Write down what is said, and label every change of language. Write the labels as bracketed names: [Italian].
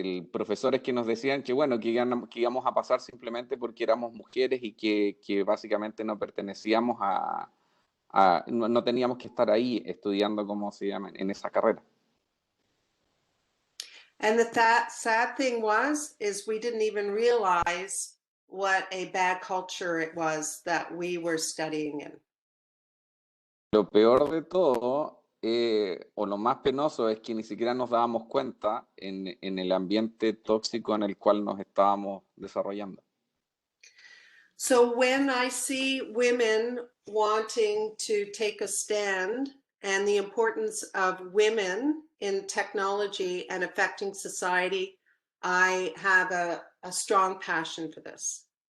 [Spanish] profesores que nos decían que, bueno, que íbamos a pasar simplemente porque éramos mujeres y que básicamente no pertenecíamos no teníamos que estar ahí estudiando, como se llama, en esa carrera. [English] And the sad thing is we didn't even realize what a bad culture it was that we were studying in. [Spanish] Lo peor de todo, o lo más penoso, es que ni siquiera nos dábamos cuenta en el ambiente tóxico en el cual nos estábamos desarrollando. [English] So when I see women wanting to take a stand and the importance of women in technology and affecting society, I have a strong passion for this.